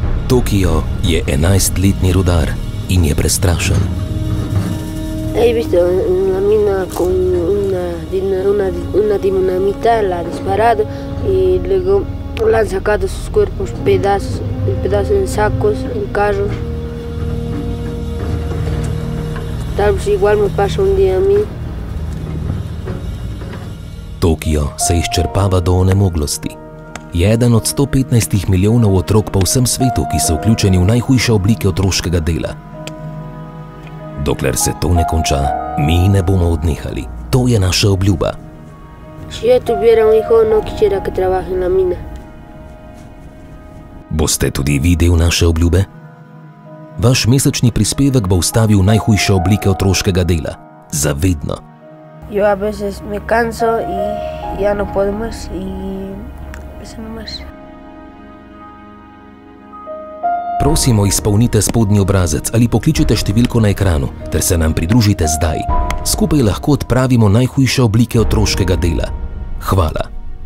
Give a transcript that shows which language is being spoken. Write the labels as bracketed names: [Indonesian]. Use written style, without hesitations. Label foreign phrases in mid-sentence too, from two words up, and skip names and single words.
[Slovenian] Tokio je 11-letni rudar in je prestrašen. [Spanish] He visto una mina con una dinamita, la ha disparado y luego le han sacado sus cuerpos pedazos en sacos, en carros. Tal vez igual me pasa un día a mí. [Slovenian] Tokio se izčrpava do onemoglosti. Je eden od 115 milijonov otrok po vsem svetu, ki so vključeni v najhujše oblike otroškega dela. Dokler se to ne konča, mi ne bomo odnehali. To je naša obljuba. [Spanish] Si yo tuviera un hijo, no quisiera que trabaje en la mina. [Slovenian] Boste tudi vi del naše obljube? Vaš mesečni prispevek bo ustavil najhujše oblike otroškega dela. Zavedno. [Spanish] Yo a veces me canso y ya no puedo más y eso no más. [Slovenian] Prosimo, izpolnite spodnji obrazec ali pokličite številko na ekranu ter se nam pridružite zdaj. Skupaj lahko odpravimo najhujše oblike otroškega dela. Hvala.